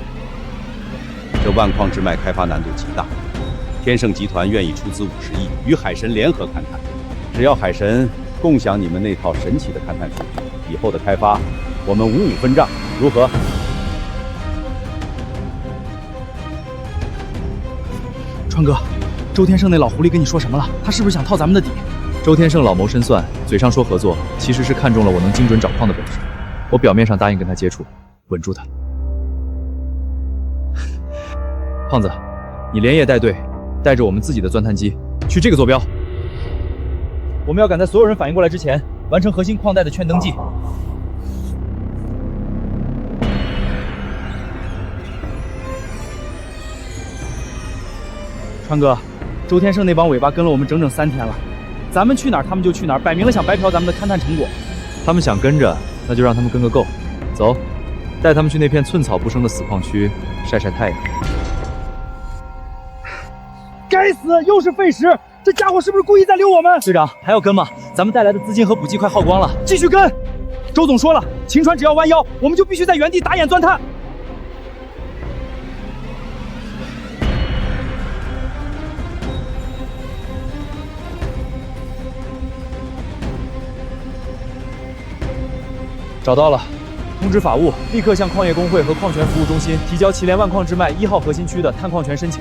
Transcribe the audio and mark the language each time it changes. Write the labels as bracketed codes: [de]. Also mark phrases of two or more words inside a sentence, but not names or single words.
[zh] 这万矿之脉开发难度极大，天盛集团愿意出资50亿与海神联合勘探，只要海神共享你们那套神奇的勘探数据，以後的開發我們55分賬，如何？川哥，周天盛那老狐狸跟你說什麼了？他是不是想套咱們的底？周天盛老謀深算，嘴上說合作，其實是看中了我能精準找礦的本事。我表面上答應跟他接觸，穩住他。胖子，你連夜帶隊，帶着我們自己的鑽探機去這個坐標。我們要趕在所有人反應過來之前，完成核心礦帶的圈登記。川哥，周天盛那幫尾巴跟了我們整整3天了，咱們去哪兒他們就去哪兒，擺明了想白嫖咱們的勘探成果。他們想跟着，那就讓他們跟個夠。走，帶他們去那片寸草不生的死礦區曬曬太陽。該死，又是費時，這家伙是不是故意在溜我們？隊長，還要跟嗎？咱們帶來的資金和補給快耗光了，繼續跟。周總說了，秦川只要彎腰，我們就必須在原地打眼鑽探。找到了，通知法務，立刻向礦業工會和礦權服務中心提交祁連萬礦之脈1號核心區的探礦權申請。